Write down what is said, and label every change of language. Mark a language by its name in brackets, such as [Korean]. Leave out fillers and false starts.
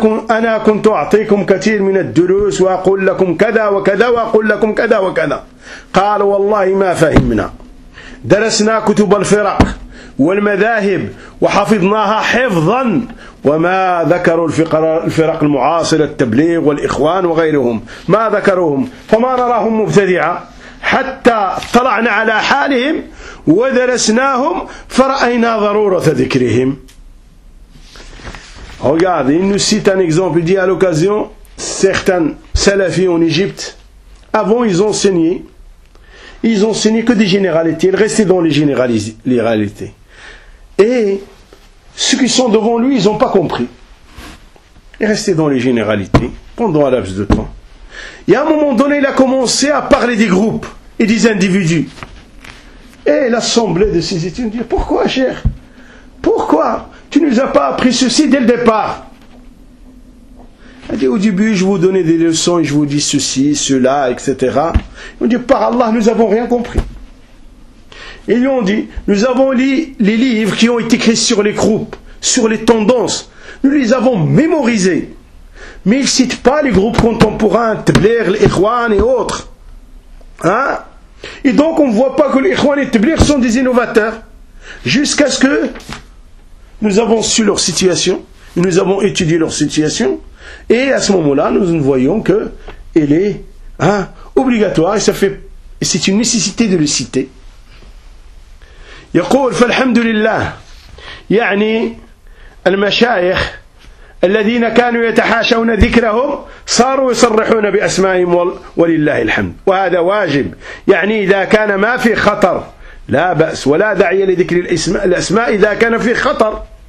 [Arabic] أنا كنت أعطيكم كثير من الدروس وأقول لكم كذا وكذا وأقول لكم كذا وكذا قال والله ما فهمنا درسنا كتب الفرق والمذاهب وحفظناها حفظا وما ذكروا الفرق المعاصرة التبليغ والإخوان وغيرهم ما ذكروهم فما نراهم مبتدعة حتى طلعنا على حالهم ودرسناهم فرأينا ضرورة ذكرهم [French] Regarde, il nous cite un exemple, il dit à l'occasion, certains salafis en Égypte, avant ils enseignaient que des généralités, ils restaient dans les généralités. Et ceux qui sont devant lui, ils n'ont pas compris. Il restait dans les généralités pendant un laps de temps. Et à un moment donné, il a commencé à parler des groupes et des individus. Et l'assemblée de ses étudiants dit, pourquoi cher? Pourquoi tu ne nous as pas appris ceci dès le départ? Il dit, au début, je vous donnais des leçons et je vous dis ceci, cela, etc. On dit, par Allah, nous n'avons rien compris. Ils lui ont dit, nous avons lu les livres qui ont été écrits sur les groupes, sur les tendances. Nous les avons mémorisés. Mais ils ne citent pas les groupes contemporains, Tbler, l'Ikhwan et autres. Hein? Et donc on ne voit pas que l'Ikhwan et Tbler sont des innovateurs. Jusqu'à ce que nous avons su leur situation, nous avons étudié leur situation. Et à ce moment-là, nous ne voyons qu'elle est obligatoire et, c'est une nécessité de le citer. [Arabic] يقول فالحمد لله يعني المشايخ الذين كانوا يتحاشون ذكرهم صاروا يصرحون بأسمائهم ولله الحمد وهذا واجب يعني إذا كان ما في خطر لا بأس ولا داعي لذكر الأسماء إذا كان في خطر